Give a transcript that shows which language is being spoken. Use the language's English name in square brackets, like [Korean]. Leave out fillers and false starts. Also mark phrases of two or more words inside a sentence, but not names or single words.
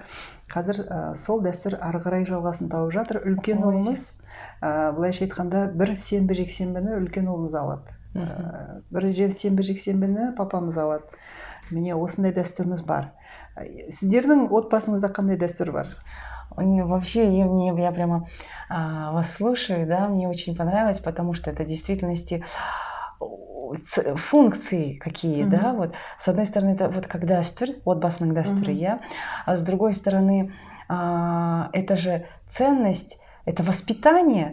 [Kazakh] Қазір сол дәстүр ары қарай жалғасын тауып жатыр. Үлкен ұлымыз, былайша айтқанда, бір сенбі жексенбіні үлкен ұлымыз алады. Бір сенбі жексенбіні папамыз алады. Міне осындай дәстүріміз бар. Сіздердің отбасыңызда қандай дәстүр бар? [Russian] Вообще, я прямо вас слушаю, да, мне очень понравилось, потому что это в действительности функции какие, да, вот. С одной стороны, это вот как дастур, [Kazakh] отбасның дастуры, [Russian] а с другой стороны, это же ценность, это воспитание.